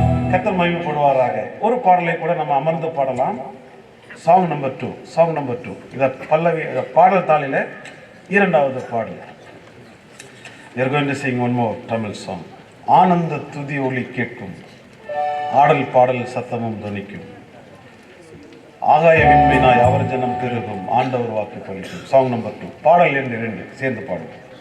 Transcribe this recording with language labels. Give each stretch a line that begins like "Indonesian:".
Tamil: கர்த்தர் மகிமைப்படுவாராக. ஒரு பாடலை கூட நம்ம அமர்ந்து பாடலாம். சாங் நம்பர் 2 இத பல்லவி பாடல் தாளில இரண்டாவது பாடல்.
English: We are going to sing one more Tamil song.
Tamil: ஆனந்த துதி ஒலி கேட்கும், ஆடல் பாடல் சத்தமும் துணிக்கும், ஆகாய விண்மீனாய் அவர் ஜனம் பெருகும், ஆண்டவர் வாக்கு பலிக்கும். சாங் நம்பர் 2 பாடல் எண் 2 சேர்ந்து பாடும்.